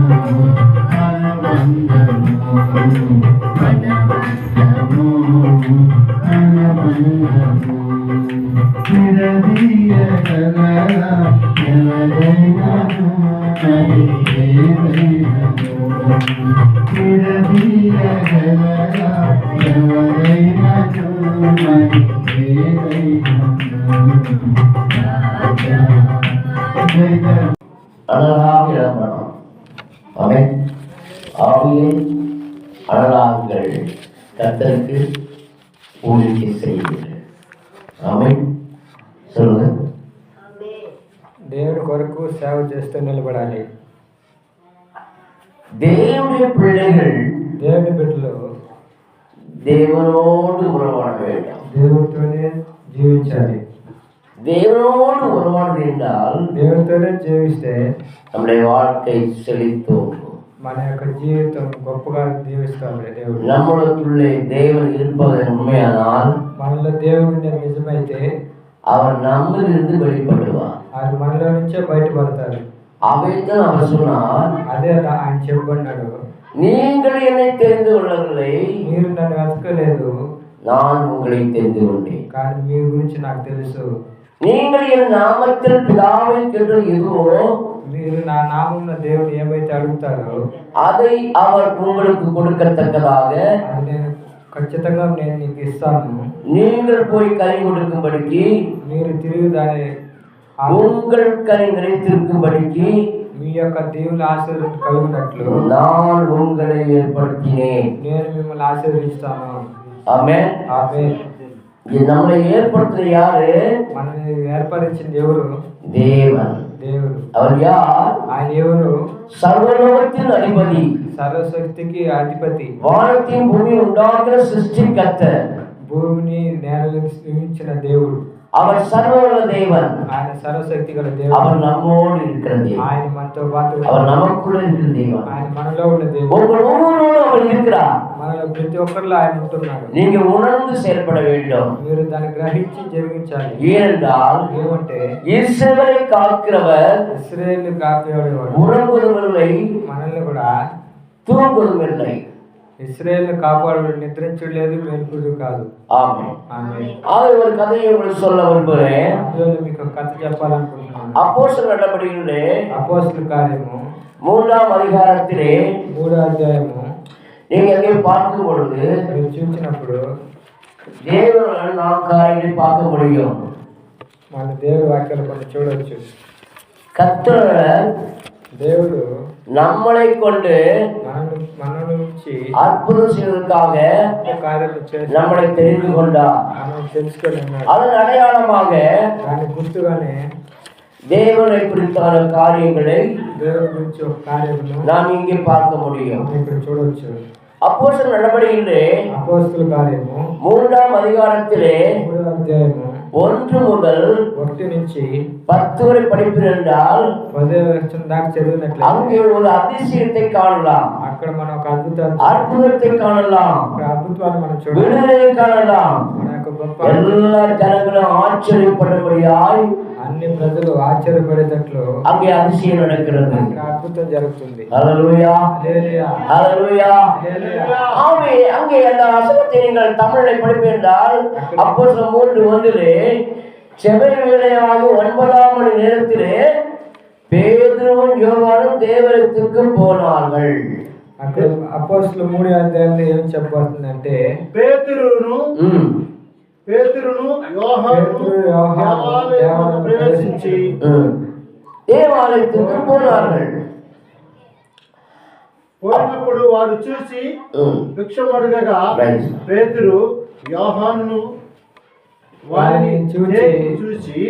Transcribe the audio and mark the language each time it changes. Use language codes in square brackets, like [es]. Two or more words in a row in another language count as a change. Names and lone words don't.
[te] విడదీయగలరా ఎవరైనను మరి ఏదైనను విడదీయగలరా ఎవరైనను మరి ఏదైనను రాజా [ta] அழகாக இடம்பெறணும். ஆமென். ஆவியில் அழகாங்கள் கர்த்தருக்கு ஊழியத்தை செய்யுங்கள். ஆமென். சொல்லுங்க. [te] దేవుని కొరకు సేవ చేస్తూ నిలబడాలి. దేవుని பிள்ளைகள் దేవుని బిడ్డలు [ta] தேவனோடு உறவாட வேண்டும். [te] దేవుడితోనే జీవించాలి. [ta] தேவனோடு உறவாட என்றால் [te] దేవుడితోనే జీవిస్తే [ta] நம்முடைய வாழ்க்கை செழித்தோங்கும். [te] మన యొక్క జీవితం గొప్పగా జీవిస్తాం. దేవుడు [ta] நம்மளுக்குள்ளே தேவன் இருப்பது உண்மையானால் [te] మనలో దేవుడు నిజమైతే [ta] அவர் நம்மிலிருந்து வெளிப்படுவார். [te] ఆయన మనలో నుంచే బయటపడతారు. [ta] அவைதான் அவர் சொன்னார், [te] అదే ఆయన చెప్పబడినాడు, [ta] நீங்கள் என்னை தெரிந்து கொள்ளவில்லை, [te] మీరు నన్ను వెతకలేదు, [ta] நான் உங்களை தெரிந்து கொண்டேன். [te] కానీ మీ గురించి నాకు తెలుసు. [ta] நீங்கள் என் நாமத்தில் பிதாவை கேட்டு எதுவோ [te] మీరు నా నామమున దేవుడు ఏమైతే అడుగుతారో [ta] அதை அவர் உங்களுக்கு கொடுக்கத்தக்கதாக [te] అది నేను ఖచ్చితంగా నేను నీకు ఇస్తాను. [ta] நீங்கள் போய் கனி கொடுக்கும்படிக்கு [te] మీరు తిరిగి దాని [ta] உங்கள் கனி நிலைத்திருக்கும்படிக்கு [te] మీ యొక్క దేవుని ఆశీర్వాదం కలుగునట్లు [ta] நான் உங்களை ஏற்படுத்தினேன். [te] నేను మిమ్మల్ని ఆశీర్వదిస్తాను. ఆమేన్. ఆమేన్. [ta] நம்மளை ஏற்படுத்தின யாரு? [te] మనల్ని ఏర్పరిచింది ఎవరు? [ta] தேவன். [te] దేవుడు. [ta] அவர் யார்? [te] ఆయన ఎవరు? [ta] சர்வலோகத்தின் அதிபதி, [te] సర్వశక్తికి అధిపతి, [ta] வானத்தின் பூமி உண்டாக்கிற சிருஷ்டிகர்த்தர், [te] భూమిని నేలను నిర్మించిన దేవుడు. [ta] அவர் சர்வவல்ல தேவன். [te] ఆయన సర్వశక్తి గల దేవుడు. [ta] அவர் நம்மோடு இருக்கிற தேவன். [te] ఆయన మనతో పాటు, [ta] அவர் நமக்குள்ள இருக்கிற தேவன். [te] ఆయన మనలో ఉన్న దేవుడు. [ta] ஒவ்வொருவரோடும் அவர் இருக்கிறார். [te] మనలో ప్రతి ఒక్కరిలో ఆయన ఉంటున్నాడు. [ta] நீங்க உணர்ந்து செயல்பட வேண்டும். [te] మీరు దాన్ని గ్రహించి జరిగించాలి. [ta] ஏனென்றால் [te] ఏమంటే [ta] இஸ்ரவேலை காக்கிறவர் [te] ఇశ్రాయేలు కాపాడేవాడు [ta] உறங்குவதில்லை, [te] మనల్ని కూడా [ta] தூங்குவதில்லை. [te] ఇశ్రాయేలు కాపాడు నిద్రించలేదు, మేల్కొడు కాదు. [ta] ஆமென். [te] ఆమేన్. [ta] ஒரு கதையை உங்களுக்கு சொல்ல விரும்புகிறேன். [te] అందులో మీకు కథ చెప్పాలనుకుంటున్నాను. [ta] அப்போஸ்தலர் நடபடிகளிலே [te] అపోస్తలుల కార్యము [ta] 3ஆம் அதிகாரத்திலே [te] 3వ అధ్యాయము [ta] நீங்க அங்கே பார்க்கும் பொழுது [te] మీరు చూసినప్పుడు [ta] தேவனால் நாம் காரியங்களை பார்க்க முடியும். [te] మన దేవుడి వాక్యాలు కొన్ని చూడవచ్చు. [ta] கர்த்தர் [te] దేవుడు [ta] நம்மளை கொண்டு [te] మన నుంచి [ta] அற்புதம் செய்வதற்காக [te] కార్యాలు చేసి [ta] நம்மளை தெரிந்து கொண்டார். [te] మనం తెలుసుకొని ఉన్నాడు. [ta] அதன் அடையாளமாக [te] దాని గుర్తుగానే [ta] தேவனை குறித்தான காரியங்களை [te] దేవుడి గురించి ఒక కార్యమును [ta] நாம் இங்கே பார்க்க முடியும். [te] ఇక్కడ చూడవచ్చు. [ta] அப்போஸ்தலர் நடபடிகளிலே [te] అపోస్తలుల కార్యము [ta] 3ஆம் அதிகாரத்திலே [te] 3వ అధ్యాయము [ta] 1 முதல் [te] 1 నుంచి [ta] 10 வரை படிப்பீர்கள் என்றால் [te] 10వ వచనం దాకా చదివినట్లయితే [ta] அங்கே ஒரு அதிசயத்தை காணலாம், [te] అక్కడ మనం ఒక [ta] அற்புதத்தை காணலாம், [te] అద్భుతాన్ని మనం చూడాలి. [ta] விடுதலை காணலாம். [te] మన యొక్క గొప్ప [ta] எல்லா ஜனங்களும் ஆச்சரியப்படும்படியாய் [te] అన్ని ప్రజలు ఆశ్చర్యపడేటట్లు [ta] அங்கே அதிசயம் நடக்கிறது. [te] అక్కడ అద్భుతం జరుగుతుంది. [ta] ஹல்லேலூயா, [te] హల్లెలూయా, [ta] ஹல்லேலூயா. [te] హల్లెలూయా. [ta] ஆமே, அங்கே அந்த வசனத்தை நீங்கள் தமிழில் படிப்பீர்கள். அப்போஸ்தலர் 3:1 செபை வேளையாகி 9ஆம் மணி நேரத்திலே பேதுருவும் யோவானும் தேவாலயத்துக்கு போனார்கள். [te] అక్కడ అపోస్తలుల 3వ అధ్యాయంలో ఏం చెప్పబడుతుందంటే పేతురును యోహాను దేవాలయమును ప్రవేశించి [ta] தேவாலயத்துக்கு போனார்கள். [te] పోయినప్పుడు వారు చూసి భిక్షమడుగగా పేతురు యోహానును వారిని చూసి